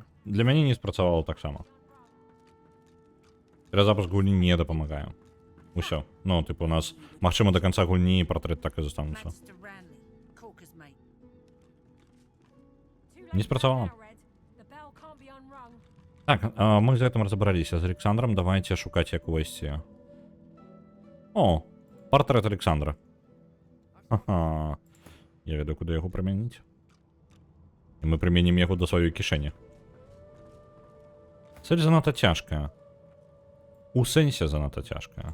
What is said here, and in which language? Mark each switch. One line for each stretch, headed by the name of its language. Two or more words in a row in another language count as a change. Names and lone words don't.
Belarusian: Для мяне не спрацавала таксама. Перазапуск гульні не дапамагае. Усё. Ну, типу, у нас, магчыма,
Russian: до конца
Belarusian: гульні партрэт так і застануцца.
English: Magister Ranley, Corker's mate.
Belarusian: Не спрацавала.
English: The bell can't be unrung.
Belarusian: Так, мы з гэтым разабраліся з Александром. Давайте шукаць, як увайсці. О, партрэт Александра. Ага. Я ведаю, куды яго прымяніць. І мы прыменім яго да сваёй кішэні. Цель занадта цяжкая. У сэнсе занадта цяжкая.